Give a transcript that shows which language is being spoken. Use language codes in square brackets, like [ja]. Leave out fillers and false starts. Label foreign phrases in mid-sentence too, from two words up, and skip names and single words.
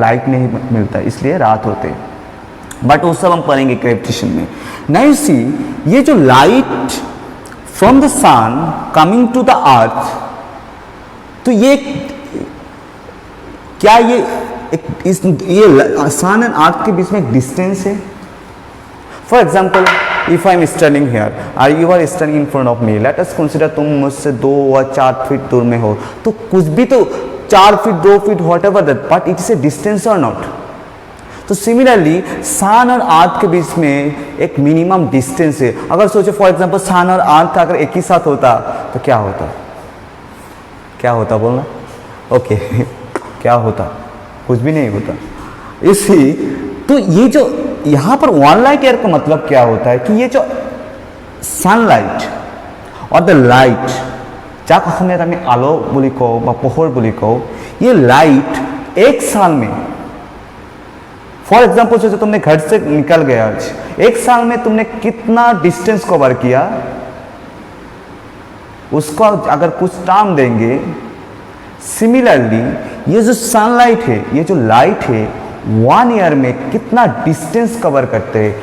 [hi] लाइट नहीं मिलता, इसलिए रात होते. बट वो सब हम पढ़ेंगे ग्रेविटेशन में. [en] now see, [hi] ये जो [en] light from the sun coming to the earth, [hi] तो ये क्या ये [en] sun and earth [hi] के बीच में एक डिस्टेंस है? [en] for example, if I am standing here and you are standing in front of me, let us consider [hi] तुम मुझसे 2 और 4 फीट दूर में हो, तो कुछ भी तो 4 फीट 2 फीट [en] what ever that, but it is a distance और नॉट? [hi] तो सिमिलरली सन और अर्थ के बीच में एक [en] minimum distance [hi] है. अगर सोचो [en] for example [hi] सन और अर्थ का अगर एक ही साथ होता तो क्या होता? क्या होता बोलना? ओके क्या होता? कुछ भी नहीं होता. इसी तो ये जो यहाँ पर [en] one light year [hi] का मतलब क्या होता है कि ये जो सनलाइट और [en] the light, [as] যাক অসমীয়াত আমি আলো বুলি কওঁ বা পোহৰ বুলি কওঁ, [hi] ये लाइट एक साल में, [en] for example [hi] सोचो तुमने घर से निकल गया आज, एक साल में तुमने कितना [en] distance cover [hi] किया, उसको अगर कुछ टाइम देंगे. सिमिलरली ये जो सनलाइट है, ये जो लाइट है, 1 ईयर में कितना [en] distance cover [hi] करते हैं.